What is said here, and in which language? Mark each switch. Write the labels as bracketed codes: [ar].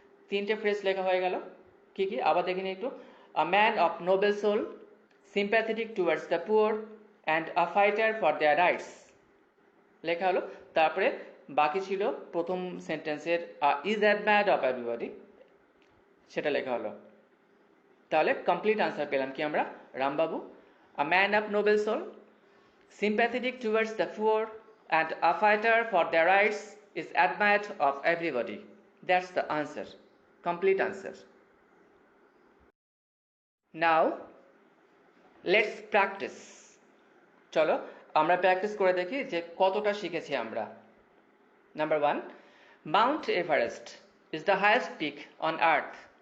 [bn] তিনটে ফ্রেজ লেখা হয়ে গেল। কি কি আবার দেখিনি একটু? [en] a man of noble soul, sympathetic towards the poor, and a fighter for their rights [bn] লেখা হলো। তারপরে বাকি ছিল প্রথম সেন্টেন্সের [en] is admired of everybody, [bn] সেটা লেখা হলো। তাহলে কমপ্লিট আনসার পেলাম কি আমরা? [en] Rambabu, a man of noble soul, sympathetic towards the poor, and a fighter for their rights, is admired of everybody. That's the answer. Complete answer. Now, let's practice. [bn] চলো আমরা practice করে দেখি যে কতটা শিখেছি আমরা। [en] Number 1, Mount Everest is the highest peak on earth.